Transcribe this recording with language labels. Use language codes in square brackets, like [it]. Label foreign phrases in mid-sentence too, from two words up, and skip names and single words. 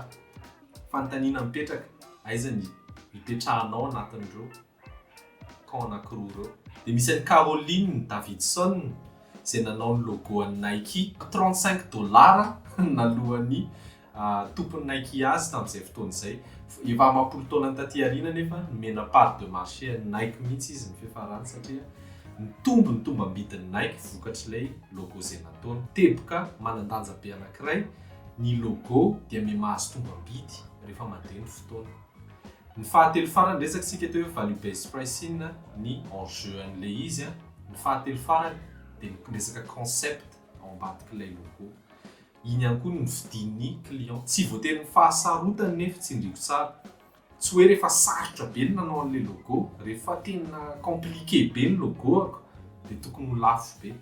[mg] Fanontaniana mipetraka, aiza ny hipetrahanao anatin'ireo camp anankiroa ireo. Dia misy an'i Caroline Davidson izay nanao ny logo an'i Nike, $35 nalohan'ny tompon'ny Nike azy tamin'izay fotoana izay. Efa ama-10 taona taty aoriana nefa nomena [fr] part de marché [mg] an'i Nike mihitsy izy ny fiafarany satria nitombo ny tombam-bidin'ny Nike vokatr'ilay logo izay nataony. Teboka manan-danja be anankiray ny logo dia mahazo tombam-bidy rehefa mandeha ny fotoana. Ny fahatelo farany resaka sika teo [en] value based pricing [mg] ny enjeu an'le izy ny fahatelo farany dia resaka concept ao ambadik'ilay logo. Iny ihany koa ny vidin'ny client. Tsy voatery ny fahasarotany nefa tsindriako tsara. Tsy hoe rehefa sarotra be ny nanao an'le logo, rehefa tena compliqué be ny logo dia tokony ho lafo be.